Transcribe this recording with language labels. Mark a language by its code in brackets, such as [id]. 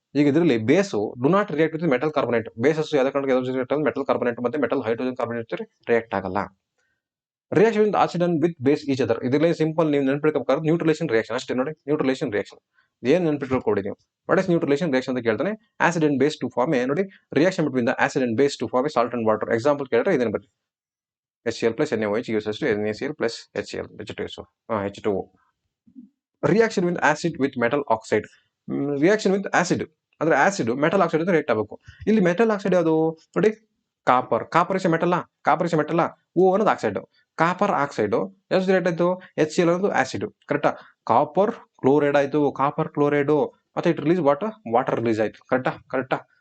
[kn] ಈಗ ಇದರಲ್ಲಿ ಬೇಸು [en] Do not react with metal carbonate. [kn] Basis ಯಾವ್ದು ಮೆಟಲ್ ಕಾರ್ಬೋನೇಟ್ ಮತ್ತೆ ಮೆಟಲ್ ಹೈಡ್ರೋಜನ್ ಕಾರ್ಬೋನೇಟ್ ರಿಯಾಕ್ಟ್ ಆಗಲ್ಲ. [en] Reaction with acid and with base each other. [kn] ಇದರಲ್ಲಿ simple ನೀವು ನೆನಪಿಟ್ಕೋಬೇಕಾದ್ರೆ ನ್ಯೂಟ್ರಲೇಷನ್ reaction ಅಷ್ಟೇ ನೋಡಿ. ನ್ಯೂಟ್ರಲೇಷನ್ ರಿಯಾಕ್ಷನ್ ಏನ್ ನೆನಪಿಟ್ಕೊಡಿ ನೀವು. [en] what is neutralization reaction [kn] ಅಂತ ಕೇಳ್ತಾನೆ. [en] acid and base to form [kn] ನೋಡಿ [en] Reaction between the acid and base to form salt and water. Example [kn] ಕೇಳಿದ್ರೆ ಇದೇನು ಬರ್ತದೆ, [en] HCl plus NaOH gives us to NaCl plus HCl H2O. Reaction with acid with metal oxide. [kn] Reaction with acid ಅಂದ್ರೆ acid metal oxide ಅಂತ react ಆಗಬೇಕು. ಇಲ್ಲಿ metal oxide ಯಾವುದು ನೋಡಿ, [en] copper is metal [kn] ಓ ಅನ್ನೋದು ಆಕ್ಸೈಡ್. ಕಾಪರ್ ಆಕ್ಸೈಡ್ ಎಷ್ಟು react ಆಯ್ತು, HCl ಅನ್ನೋದು ಆಸಿಡ್. ಕರೆಕ್ಟಾ. ಕಾಪರ್ ಕ್ಲೋರೈಡ್ ಆಯ್ತು, ಕಾಪರ್ ಕ್ಲೋರೈಡ್ ಮತ್ತೆ [en] it release water [kn] ರಿಲೀಸ್ ಆಯ್ತು. ಕರೆಕ್ಟಾ.